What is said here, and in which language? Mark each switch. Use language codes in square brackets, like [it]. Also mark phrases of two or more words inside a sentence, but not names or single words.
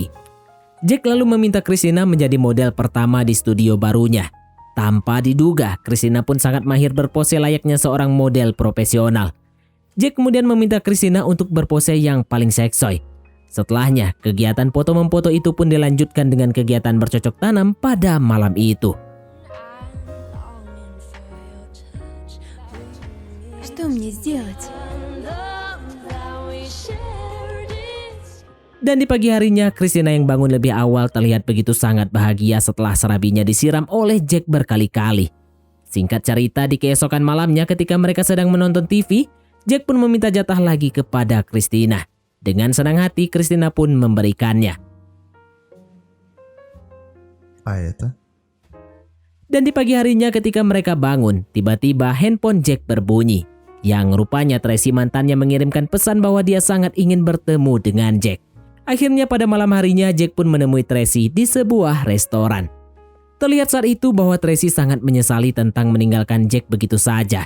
[id] Jack lalu meminta Christina menjadi model pertama di studio barunya. Tanpa diduga, Christina pun sangat mahir berpose layaknya seorang model profesional. Jack kemudian meminta Christina untuk berpose yang paling seksoi. Setelahnya, kegiatan foto-memfoto itu pun dilanjutkan dengan kegiatan bercocok tanam pada malam itu. [ru] Что мне сделать? [id] Dan di pagi harinya, Christina yang bangun lebih awal terlihat begitu sangat bahagia setelah serabinya disiram oleh Jack berkali-kali. Singkat cerita, di keesokan malamnya ketika mereka sedang menonton TV, Jack pun meminta jatah lagi kepada Christina. Dengan senang hati, Christina pun memberikannya. [ru] А это? [id] Dan di pagi harinya ketika mereka bangun, tiba-tiba handphone Jack berbunyi. Yang rupanya Tracy mantannya mengirimkan pesan bahwa dia sangat ingin bertemu dengan Jack. Akhirnya pada malam harinya Jack pun menemui Tracy di sebuah restoran. Terlihat saat itu bahwa Tracy sangat menyesali tentang meninggalkan Jack begitu saja.